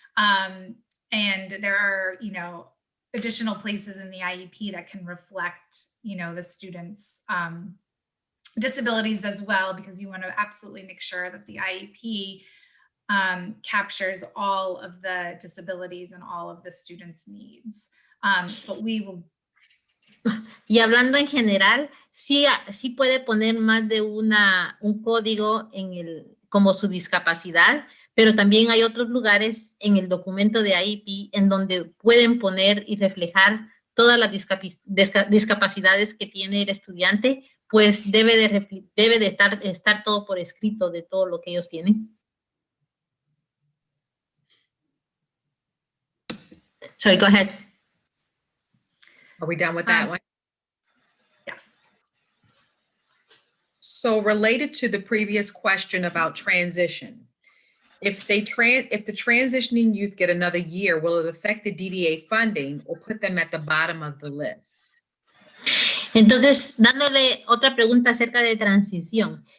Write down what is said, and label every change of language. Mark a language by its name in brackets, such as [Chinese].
[English] And there are, additional places in the IEP that can reflect, the student's disabilities as well, because you want to absolutely make sure that the IEP captures all of the disabilities and all of the students' needs. But we will. [Spanish] Y hablando en general, sí puede poner más de un código como su discapacidad, pero también hay otros lugares en el documento de IEP en donde pueden poner y reflejar todas las discapacidades que tiene el estudiante, pues debe de estar todo por escrito de todo lo que ellos tienen. [English] Sorry, go ahead. Are we done with that one? Yes. So related to the previous question about transition, if the transitioning youth get another year, will it affect the DDA funding or put them at the bottom of the list? [Spanish] Entonces, dándole otra pregunta acerca de transición.